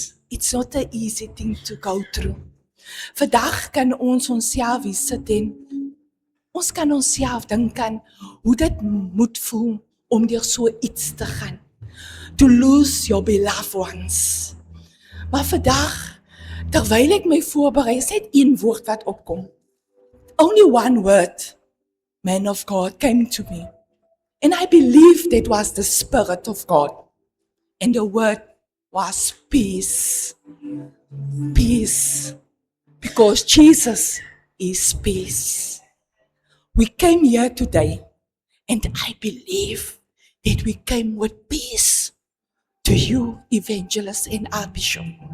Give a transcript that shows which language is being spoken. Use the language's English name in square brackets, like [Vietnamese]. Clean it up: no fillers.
[English] it's not an easy thing to go through. [Afrikaans] Vandag kan ons onsself hier sit en ons kan onsself dink aan hoe dit moet voel om deur so iets te gaan. [English] To lose your beloved ones. [Afrikaans] Maar vandag, terwyl ek my voorberei, is net een woord wat opkom. [English] Only one word, man of God, came to me. And I believe that was the Spirit of God. And the word was peace. Peace. Because Jesus is peace. We came here today, and I believe that we came with peace to you, evangelist and Archbishop.